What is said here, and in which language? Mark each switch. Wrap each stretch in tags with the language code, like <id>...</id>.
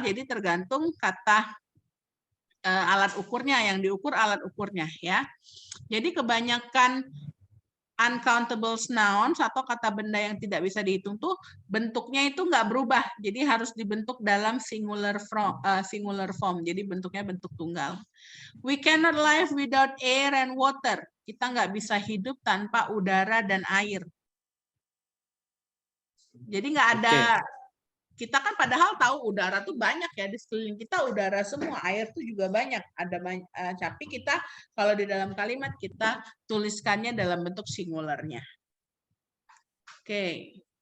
<id>Jadi tergantung kata alat ukurnya, yang diukur alat ukurnya ya. Jadi kebanyakan uncountable nouns atau kata benda yang tidak bisa dihitung tuh bentuknya itu nggak berubah. Jadi harus dibentuk dalam singular form. Jadi bentuknya bentuk tunggal.</id> <en>We cannot live without air and water.</en> <id>Kita nggak bisa hidup tanpa udara dan air. Jadi nggak ada. Kita kan padahal tahu udara tuh banyak ya, di sekeliling kita udara semua, air tuh juga banyak, ada banyak, tapi kita kalau di dalam kalimat kita tuliskannya dalam bentuk singularnya. Oke.</id>